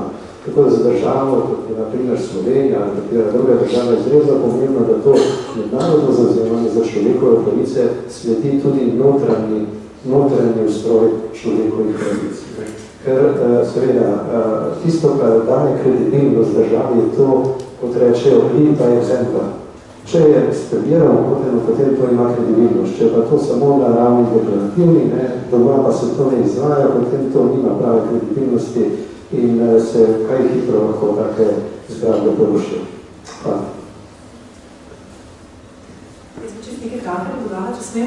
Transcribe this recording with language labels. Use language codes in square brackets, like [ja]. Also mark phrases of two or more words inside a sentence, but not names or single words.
[sl] Tako da za državo, kot je na primer Slovenija ali katera druga država, je izredno pomembno, da to mednarodno zavzemanje za človekove pravice sledi tudi notranji ustroj človekovih pravic. Ker seveda tisto, kar dane kredibilnost državi, je to, kot rečejo, [en] lead by example. [sl] Če je sprebirano, potem to ima kredibilnost. Če pa to samo na ravni deklarativni, doma pa se to ne izvaja, potem to nima prave kredibilnosti in se kaj hitro lahko take zgradbe porušijo. Hvala. Jaz bi čist nekaj kratkega dodala, če smem.